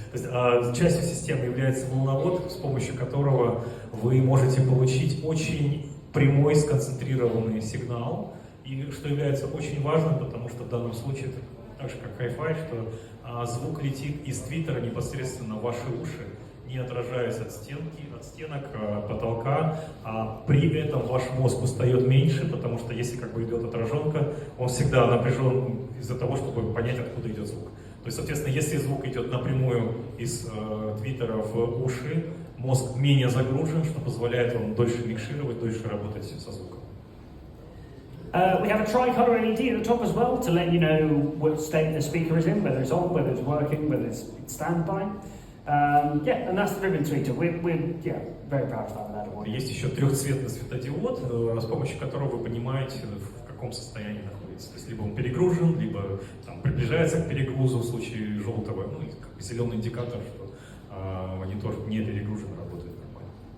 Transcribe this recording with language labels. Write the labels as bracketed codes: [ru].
[ru] То есть, частью системы является волновод, с помощью которого вы можете получить очень прямой сконцентрированный сигнал, и что является очень важным, потому что в данном случае, так же как Hi-Fi, что звук летит из твиттера непосредственно в ваши уши, не отражаясь от стенок, потолка, а при этом ваш мозг устает меньше, потому что если идет отраженка, он всегда напряжен из-за того, чтобы понять, откуда идет звук. То есть, соответственно, если звук идет напрямую из твиттера в уши, мозг менее загружен, что позволяет вам дольше микшировать, дольше работать со звуком. [en] We have a tricolor LED at the top as well to let you know what state the speaker is in, whether it's on, whether it's working, whether it's standby. And that's the ribbon tweeter. We're very proud of that award. [ru] Есть еще трехцветный светодиод, с помощью которого вы понимаете, в каком состоянии находится. То есть либо он перегружен, либо приближается к перегрузу в случае желтого, зеленый индикатор, что монитор не перегружен, работает нормально.